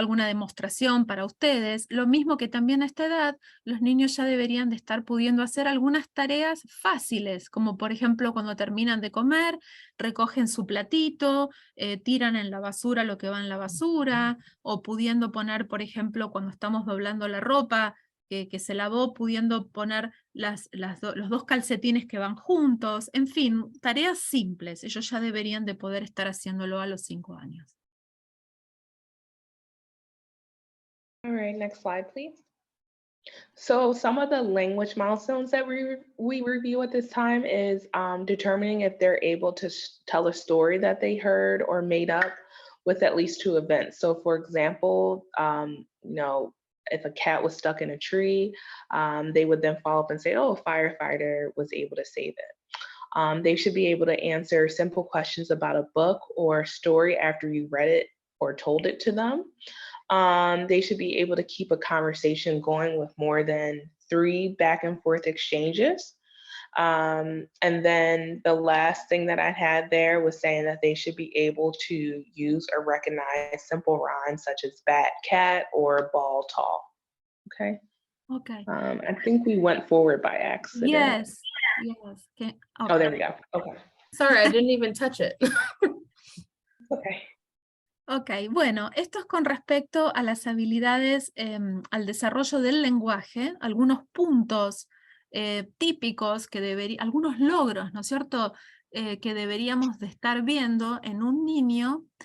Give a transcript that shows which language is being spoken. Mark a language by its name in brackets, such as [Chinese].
[Spanish] Alguna demostración para ustedes. Lo mismo que también a esta edad, los niños ya deberían de estar pudiendo hacer algunas tareas fáciles, como por ejemplo cuando terminan de comer, recogen su platito, tiran en la basura lo que va en la basura, o pudiendo poner, por ejemplo, cuando estamos doblando la ropa, que se lavó, pudiendo poner los 2 calcetines que van juntos, en fin, tareas simples. Ellos ya deberían de poder estar haciéndolo a los 5 años. [English] All right, next slide, please. So some of the language milestones that we review at this time is determining if they're able to tell a story that they heard or made up with at least 2 events. So for example, you know, if a cat was stuck in a tree, they would then follow up and say, oh, a firefighter was able to save it. They should be able to answer simple questions about a book or story after you read it or told it to them. They should be able to keep a conversation going with more than 3 back and forth exchanges. And then the last thing that I had there was saying that they should be able to use or recognize simple rhymes such as bat, cat, or ball, tall. Okay. Okay. I think we went forward by accident. Yes. Okay. Oh, there we go. Okay. Sorry, I didn't even touch it. Okay. [Spanish] Ok, bueno, esto es con respecto a las habilidades, al desarrollo del lenguaje, algunos puntos típicos que algunos logros, ¿no es cierto?, que deberíamos de estar viendo en un niño